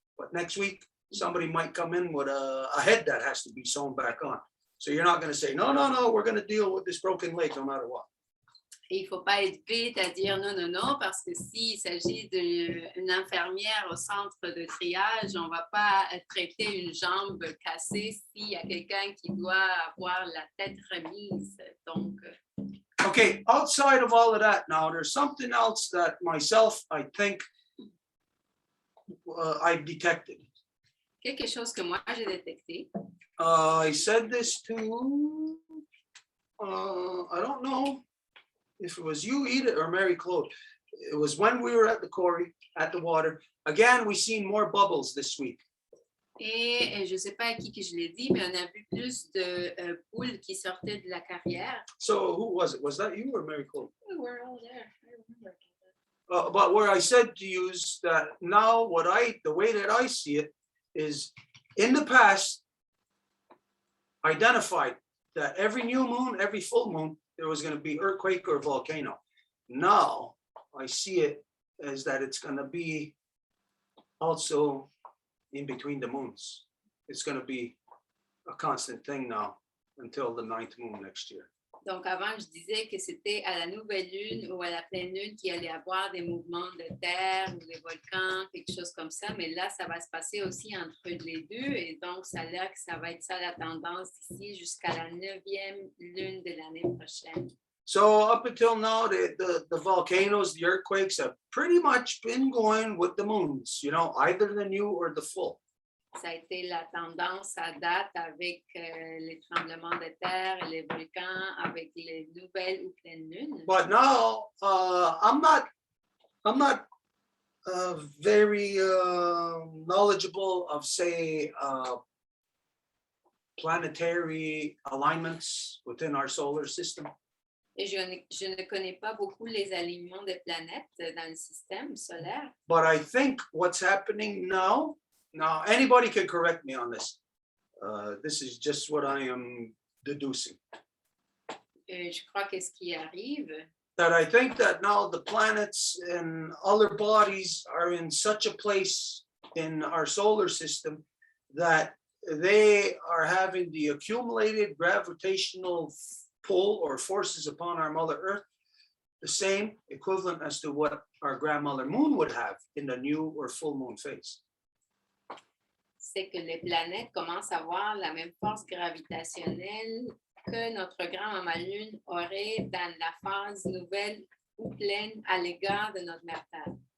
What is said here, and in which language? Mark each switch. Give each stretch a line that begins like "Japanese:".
English: But next week, somebody might come in with a head that has to be sewn back on. So you're not going to say, no, we're going to deal with this broken leg no matter what.
French: Et il ne faut pas être vite à dire non, parce que s'il s'agit d'une infirmière au centre de triage, on ne va pas traiter une jambe cassée s'il y a quelqu'un qui doit avoir la tête remise. Donc,
English: okay, outside of all of that now, there's something else that myself, I think I've detected.
French: Quelque chose que moi j'ai détecté.
English: I said this to, I don't know if it was you, Edith, or Mary Claude. It was when we were at the quarry, at the water. Again, we seen more bubbles this week.
French: Et je ne sais pas à qui que je l'ai dit, mais on a vu plus de poules qui sortaient de la carrière.
English: So who was it? Was that you or Mary Claude? We were all there. I remember. But where I said to you is that now the way that I see it is in the past, identified that every new moon, every full moon, there was going to be earthquake or volcano. Now I see it as that it's going to be also in between the moons. It's going to be a constant thing now until the 9th moon next year.
French: Donc avant, je disais que c'était à la nouvelle lune ou à la pleine lune qu'il allait y avoir des mouvements de terre ou des volcans, quelque chose comme ça. Mais là, ça va se passer aussi entre les deux. Et donc, ça a l'air que ça va être ça la tendance ici jusqu'à la 9e lune de l'année prochaine.
English: So up until now, the volcanoes, the earthquakes have pretty much been going with the moons, either the new or the full.
French: Ça a été la tendance à date avec les tremblements de terre et les volcans, avec les nouvelles ou pleines lunes.
English: But now, I'm not very knowledgeable of, say, planetary alignments within our solar system.
French: Et je ne connais pas beaucoup les alignements des planètes dans le système solaire.
English: But I think what's happening now, anybody can correct me on this. This is just what I am deducing.
French: Je crois que ce qui arrive,
English: That I think that now the planets and other bodies are in such a place in our solar system that they are having the accumulated gravitational pull or forces upon our Mother Earth, the same equivalent as to what our grandmother Moon would have in the new or full moon phase.
French: c'est que les planètes commencent à avoir la même force gravitationnelle que notre grand-maman Lune aurait dans la phase nouvelle ou pleine à l'égard de notre mère Terre.